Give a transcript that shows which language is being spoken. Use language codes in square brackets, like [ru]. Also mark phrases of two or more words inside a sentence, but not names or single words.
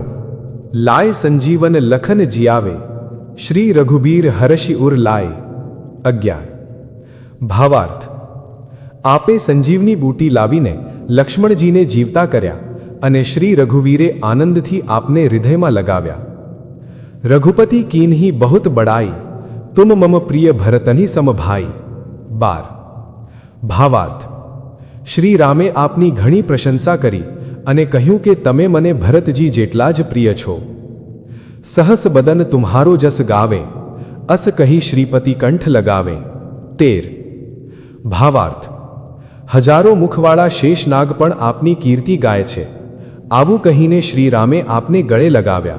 [awa] लाय संजीवन लखन जियावे, श्री रघुबीर हरषि उर लाय. [gu] 11. ભાવાર્થ: આપે સંજીવની બૂટી લાવીને લક્ષ્મણજીને જીવતા કર્યા અને શ્રી રઘુવીરે આનંદથી આપને હૃદયમાં લગાવ્યા. [awa] रघुपति कीन्ही बहुत बड़ाई, तुम मम प्रिय भरतनि सम भाई। [gu] 12 भावार्थ। શ્રી રામે આપની ઘણી પ્રશંસા કરી અને કહ્યું કે તમે મને ભરતજી જેટલા જ પ્રિય છો। [awa] सहस बदन तुम्हारो जस गावे, अस कही श्रीपति कंठ लगावे। [gu] 13 ભાવાર્થ। હજારો મુખવાળા શેષનાગ પણ આપની કીર્તિ ગાય છે, આવું કહીને શ્રી રામે આપને ગળે લગાવ્યા।